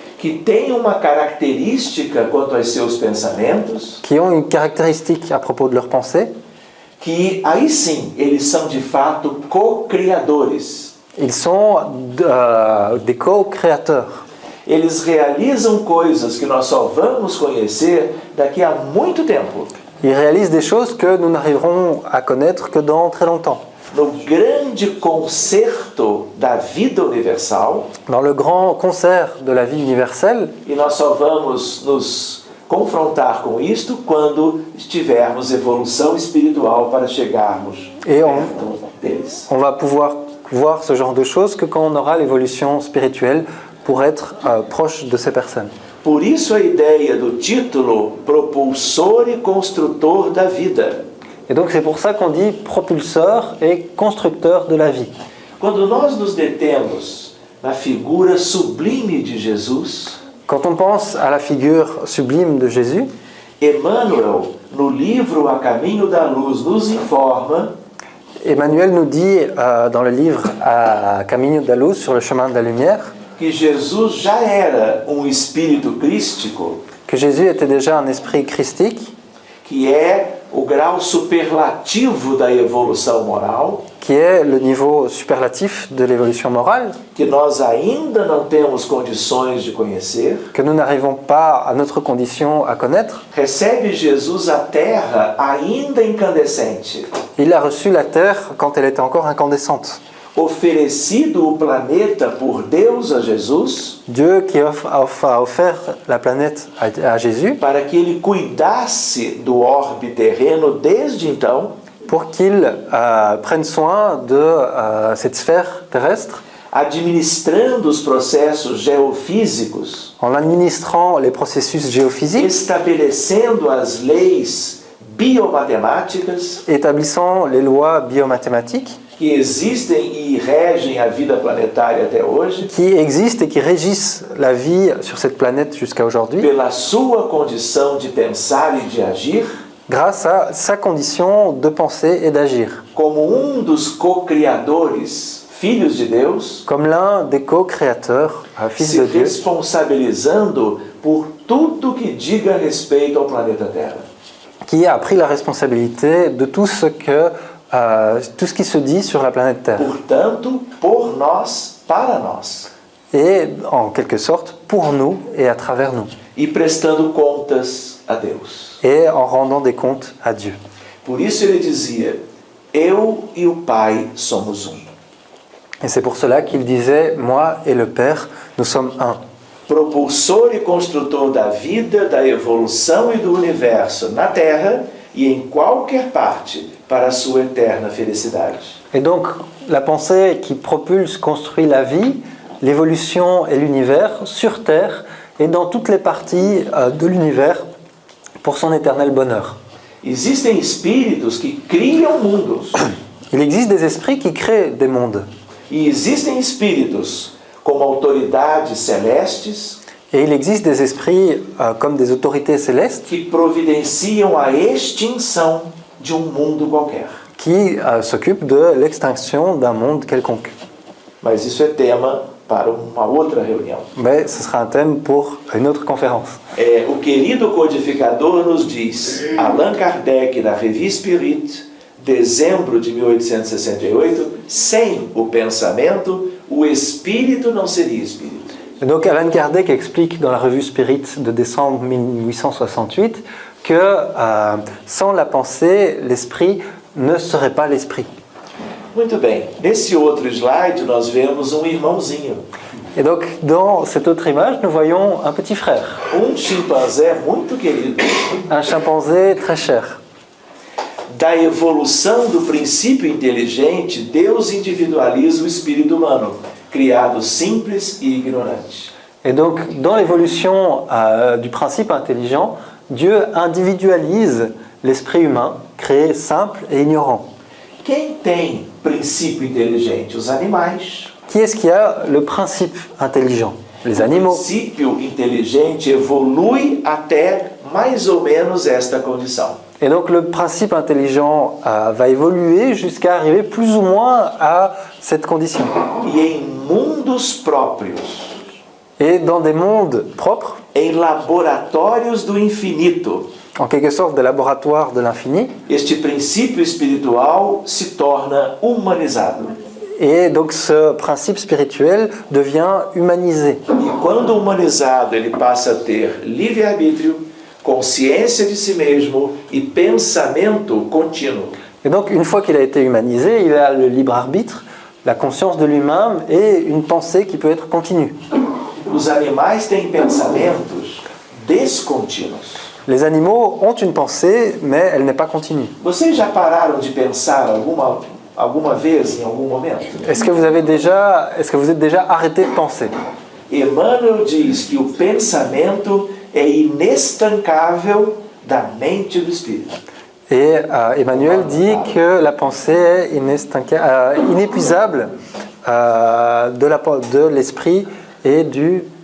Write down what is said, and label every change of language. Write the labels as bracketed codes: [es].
[pt] que têm uma característica quanto aos seus pensamentos, [fr] qui ont une caractéristique à propos de leurs pensées. [pt] que aí sim eles são de fato co-criadores. [fr] Ils sont des co-créateurs. [pt] Eles realizam coisas que nós só vamos conhecer daqui a muito tempo. [fr] Ils réalisent des choses que nous n'arriverons à connaître que dans très longtemps. [pt] No grande concerto da vida universal, [fr] Dans le grand concert de la vie universelle, [pt] e nós só vamos nos confrontar com isto quando tivermos evolução espiritual para chegarmos [fr] Et [pt] perto deles. [fr] on va pouvoir voir ce genre de choses que quand on aura l'évolution spirituelle pour être proche de ces personnes. [pt] Por isso a ideia do título propulsor e construtor da vida. [fr] Et donc c'est pour ça qu'on dit propulseur et constructeur de la vie. [pt] Quando nós nos detemos na figura sublime de Jesus, [fr] Quand on pense à la figure sublime de Jésus, [pt] Emmanuel, no livro A Caminho da Luz, nos informa [fr] Emmanuel nous dit dans le livre à Caminho da Luz, sur le chemin de la lumière, [pt] que Jesus já era espírito crístico, [fr] que Jésus était déjà un esprit christique, [pt] que é o grau superlativo da evolução moral, [fr] qui est le niveau superlatif de l'évolution morale, [pt] que nós ainda não temos condições de conhecer, [fr] que nous n'arrivons pas à notre condition à connaître. [pt] recebe Jesus a terra ainda incandescente, [fr] Il a reçu la terre quand elle était encore incandescente. [pt] oferecido o planeta por Deus a Jesus, [fr] Dieu qui a offert la planète à Jésus [pt] para que ele cuidasse do orbe terreno desde então, [fr] pour qu'il prenne soin de cette sphère terrestre [pt] administrando os processos geofísicos, [fr] en administrant les processus géophysiques, [pt] estabelecendo as leis biomatemáticas [fr] établissant les lois biomathématiques [pt] que existem e regem a vida planetária até hoje, [fr] qui existent et qui régissent la vie sur cette planète jusqu'à aujourd'hui, [pt] pela sua condição de pensar e de agir, [fr] grâce à sa condition de penser et d'agir, [pt] como dos co-criadores, filhos de Deus, [fr] comme l'un des co-créateurs, fils [pt] se [fr] de Dieu, [pt] responsabilizando por tudo que diga respeito ao planeta Terra. [fr] qui a pris la responsabilité de tout ce qui se dit sur la planète Terre. [pt] Portanto, por nós, para nós. [fr] Et en quelque sorte pour nous et à travers nous. [pt] E prestando contas a Deus. [fr] Et en rendant des comptes à Dieu. [pt] Por isso ele dizia, eu e o Pai somos um. [fr] Et c'est pour cela qu'il disait, moi et le Père, nous sommes un. [pt] Propulsor e construtor da vida, da evolução e do universo na Terra e em qualquer parte para a sua eterna felicidade. [fr] Et donc, la pensée qui propulse, construit la vie, l'évolution et l'univers sur Terre et dans toutes les parties de l'univers pour son éternel bonheur. [pt] Existem espíritos que criam mundos. [fr] Il existe des esprits qui créent des mondes. [pt] E existem espíritos como autoridades celestes [fr] Et il existe des esprits comme des autorités célestes [pt] que providenciam a extinção de mundo qualquer. [fr] qui s'occupent de l'extinction d'un monde quelconque. [pt] Mas isso é tema para uma outra reunião. [fr] Mais ce sera un thème pour une autre conférence. [pt] O querido codificador nos diz, Allan Kardec, na Revue Spirit, dezembro de 1868, sem o pensamento, o espírito não seria espírito. [fr] Et donc Allan Kardec explique dans la revue Spirit de décembre 1868 que sans la pensée, l'esprit ne serait pas l'esprit. [pt] Muito bem, nesse outro slide nós vemos irmãozinho. [fr] Et donc dans cette autre image, nous voyons un petit frère, [pt] Chimpanzé muito querido. [fr] un chimpanzé très cher. [pt] Da evolução do princípio inteligente, Deus individualiza o espírito humano, criado simples e ignorante. [fr] Et donc dans l'évolution du principe intelligent, Dieu individualise l'esprit humain, créé simple et ignorant. [pt] Quem tem princípio inteligente? Os animais. [fr] Qui est-ce qui a le principe intelligent? Les [pt] O [fr] animaux. [pt] princípio inteligente evolui até mais ou menos esta condição. [fr] Et donc le principe intelligent va évoluer jusqu'à arriver plus ou moins à cette condition. [pt] E em mundos próprios, [fr] Et dans des mondes propres, [pt] em laboratórios do infinito, [fr] en quelque sorte des laboratoires de l'infini, [pt] este princípio espiritual se torna humanizado. [fr] et donc ce principe spirituel devient humanisé. [pt] E quando humanizado, ele passa a ter livre-arbítrio, consciência de si mesmo e pensamento contínuo. [fr] Et donc une fois qu'il a été humanisé, il a le libre arbitre, la conscience de lui-même et une pensée qui peut être continue. [pt] Os animais têm pensamentos descontínuos. [fr] Les animaux ont une pensée, mais elle n'est pas continue. [pt] Vocês já pararam de pensar alguma vez, em algum momento? [fr] Est-ce que vous êtes déjà arrêté de penser? [pt] Emmanuel diz que o pensamento é inestancável da mente do espírito. [fr] Et Emmanuel dit que la pensée est inépuisable de l'esprit et du...